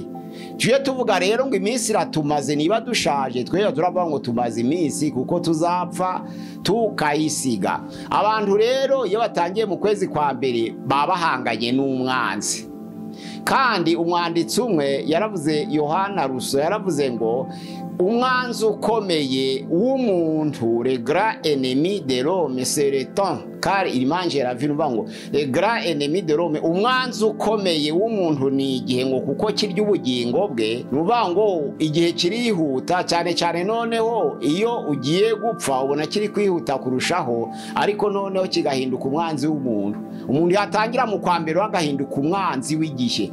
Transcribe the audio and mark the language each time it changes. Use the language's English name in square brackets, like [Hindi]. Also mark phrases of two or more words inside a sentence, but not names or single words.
[Kinyarwanda] Tujye tuvuga rero ngo iminsi iratumaze, niba dushaje twebwe turavuga ngo tumaze iminsi, kuko tuzapfa tukayisiga. Abantu rero iyo batangiye mu kwezi kwa mbere babahanganye n'umwanzi. Kandi umwanditsi umwe yaravuze, Yohana Russo yaravuze ngo umwanzi ukomeye w'umuntu, [French] le grand ennemi de l'homme c'est le temps, car il mange la vie. Ngo le grand ennemi de l'homme, [Kinyarwanda] umwanzi ukomeye w'umuntu ni igihe, ngo kuko kirya ubugingo bwe. Nuvuga ngo igihe kirihuta cyane cyane. Noneho iyo ugiye gupfa ubona kiri kwihuta kurushaho, ariko noneho kigahinduka umwanzi w'umuntu. Umuntu yatangira mu kwambere agahinduka umwanzi w'igihe.